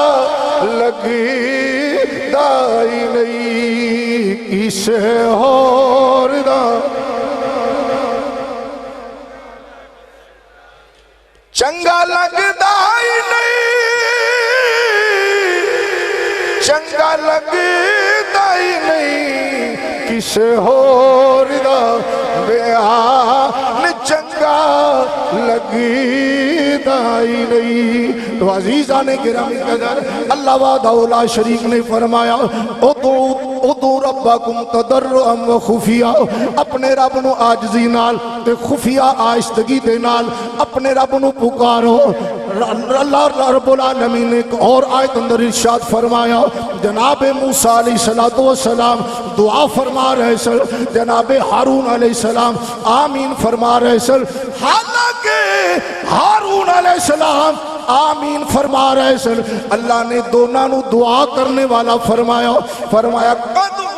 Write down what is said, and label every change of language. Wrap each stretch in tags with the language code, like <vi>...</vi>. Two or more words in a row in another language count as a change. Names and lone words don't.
<pa>لگی دائی نہیں، کسے ہور دا چنگا لگ دائی نہیں، چنگا لگ دائی نہیں، کسے ہور دا بیان چنگا لگی دائی نہیں۔ تو عزیزان گرامی قدر اللہ</pa> <ar>وحدہ لا شریک</ar> <pa>نے فرمایا</pa> <ar>ادعو ربکم تضرعا و خفیہ،</ar> <pa>اپنے رب نو عاجزی نال تے خفیہ آہستگی دے نال اپنے رب نو پکارو۔ اللہ رب العالمین نے ایک اور آیت اندر ارشاد فرمایا، جناب موسیٰ علیہ السلام دعا فرما رہے سن، جناب ہارون علیہ السلام آمین فرما رہے سن، حالانکہ ہارون علیہ السلام آمین فرما رہے سن، اللہ نے دونوں نو دعا کرنے والا فرمایا، فرمایا قد</pa>